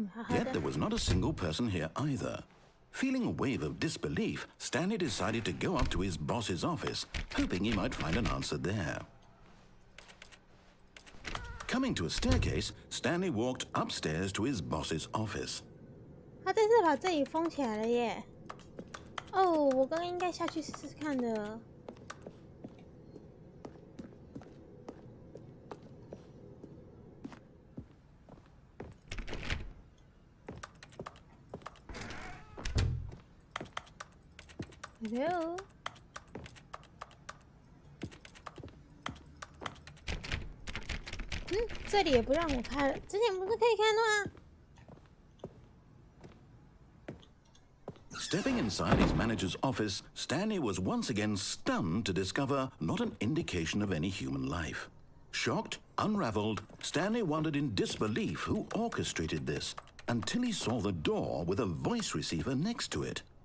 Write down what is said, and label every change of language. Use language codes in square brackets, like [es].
[en] Yet there was not a single person here either. Feeling a wave of disbelief, Stanley decided to go up to his boss's office, hoping he might find an answer there. Coming to a staircase, Stanley walked upstairs to his boss's office. [zh] 他这次把这里封起来了耶！哦，我刚刚应该下去试试看的。 [en] Hello。 [zh] 这里也不让我看，之前不是可以看的吗？ [en] Stepping inside his manager's office, Stanley was once again stunned to discover not an indication of any human life. Shocked, unraveled, Stanley wondered in disbelief who orchestrated this, until he saw the door with a voice receiver next to it.